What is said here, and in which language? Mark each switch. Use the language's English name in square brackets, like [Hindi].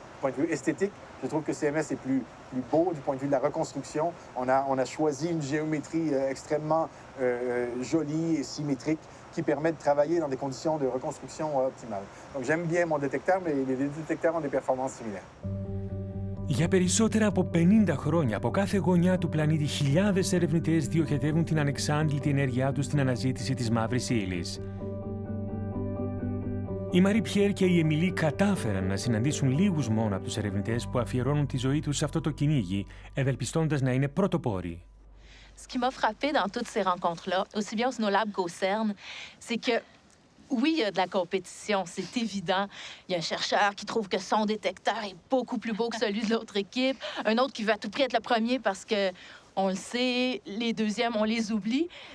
[French] Du point de vue esthétique, je trouve que CMS est plus beau du point de vue de la reconstruction. On a choisi une géométrie extrêmement jolie et symétrique qui permet de travailler dans des conditions de reconstruction optimales. Donc j'aime bien mon détecteur, mais les 2 détecteurs ont des performances similaires. [Greek] Για περισσότερα από 50 χρόνια, από κάθε γωνιά του πλανήτη, χιλιάδες ερευνητές διοχετεύουν την ανεξάντλητη ενέργειά τους στην αναζήτηση της μαύρης ύλης. Η Μαρί Πιέρ και η Εμιλή κατάφεραν να συναντήσουν λίγους μόνο από τους ερευνητές που αφιερώνουν τη ζωή τους σε αυτό το κυνήγι, ευελπιστώντας να είναι πρωτοπόροι. [French] Ce qui m'a frappé dans toutes ces rencontres-là, aussi bien au Snowlab qu'au CERN, c'est que oui, il y a de la compétition, c'est évident. Il y a un chercheur qui trouve que son détecteur est beaucoup plus beau que celui de l'autre équipe, un autre qui veut à tout prix être le premier parce que, on le sait, les deuxièmes, on les oublie.